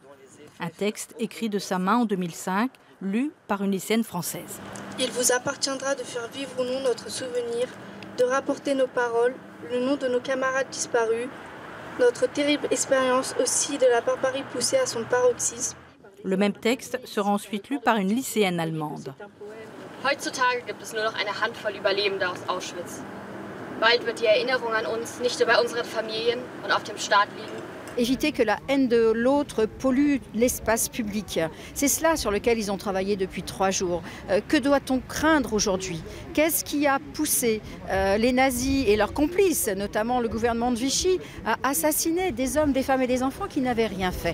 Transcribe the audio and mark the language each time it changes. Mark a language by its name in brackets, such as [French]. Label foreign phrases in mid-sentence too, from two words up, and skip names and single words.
[French] Un texte écrit de sa main en 2005, lu par une lycéenne française. Il vous appartiendra de faire vivre ou non notre souvenir, de rapporter nos paroles, le nom de nos camarades disparus, notre terrible expérience aussi de la barbarie poussée à son paroxysme. Le même texte sera ensuite lu par une lycéenne allemande. [German] Heutzutage gibt es nur noch eine Handvoll Überlebende aus Auschwitz. Bald wird die Erinnerung an uns nicht nur bei unseren Familien und auf dem Staat liegen. [French] Éviter que la haine de l'autre pollue l'espace public. C'est cela sur lequel ils ont travaillé depuis 3 jours. Que doit-on craindre aujourd'hui? Qu'est-ce qui a poussé les nazis et leurs complices, notamment le gouvernement de Vichy, à assassiner des hommes, des femmes et des enfants qui n'avaient rien fait?